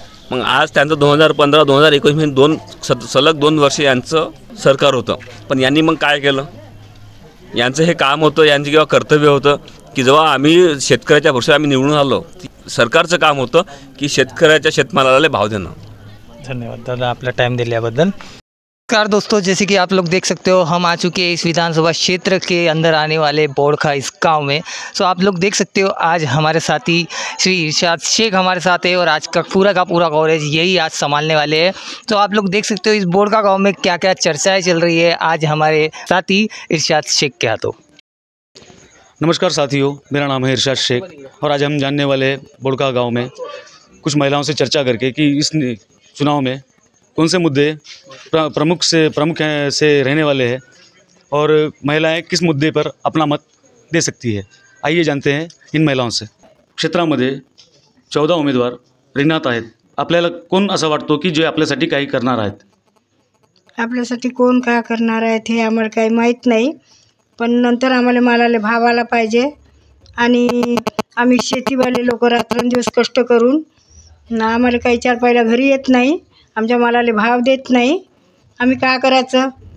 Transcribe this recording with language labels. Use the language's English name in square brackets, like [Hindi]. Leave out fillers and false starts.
[Marathi] मग आज त्यांचं 2015-2019 सलग 2 वर्ष यांचं सरकार होतं. पण यांनी मग काय केलं? यांचं हे काम होतं, यांचं किंवा कर्तव्य होतं की जेव्हा आम्ही शेतकऱ्याच्या भरोश्यावर आम्ही निवडून आलो, सरकारचं काम होतं की शेतकऱ्याच्या शेतमालाला भाव देणं. धन्यवाद दादा आपला टाइम दिल्याबद्दल. [Hindi] नमस्कार दोस्तों, जैसे कि आप लोग देख सकते हो हम आ चुके हैं इस विधानसभा क्षेत्र के अंदर आने वाले बोड़खा इस गांव में. सो आप लोग देख सकते हो आज हमारे साथी श्री इरशाद शेख हमारे साथ है और आज का पूरा कवरेज यही आज संभालने वाले हैं. तो आप लोग देख सकते हो इस बोड़खा गांव में क्या क्या चर्चाएं चल रही है आज हमारे साथी इरशाद शेख के हाथों. नमस्कार साथियों, मेरा नाम है इरशाद शेख और आज हम जानने वाले बोड़खा गांव में कुछ महिलाओं से चर्चा करके कि इस चुनाव में कौन से मुद्दे प्रमुख से रहने वाले हैं और महिलाएं किस मुद्दे पर अपना मत दे सकती है. आइए जानते हैं इन महिलाओं से. [Marathi] क्षेत्रामध्ये 14 उमेदवार रिंगणात आहेत. आपल्याला कोण असं वाटतो की जे आपल्यासाठी काही करणार आहेत? आपल्यासाठी कोण काय करणार आहेत हे आम्हाला काही माहीत नाही, पण नंतर आम्हाला मालाला भाव आला पाहिजे. आणि आम्ही शेतीवाले लोक रात्रंदिवस कष्ट करून आम्हाला काही 4 पायला घरी येत नाही, आमच्या मालाला भाव देत नाही. आम्ही काय करायचं?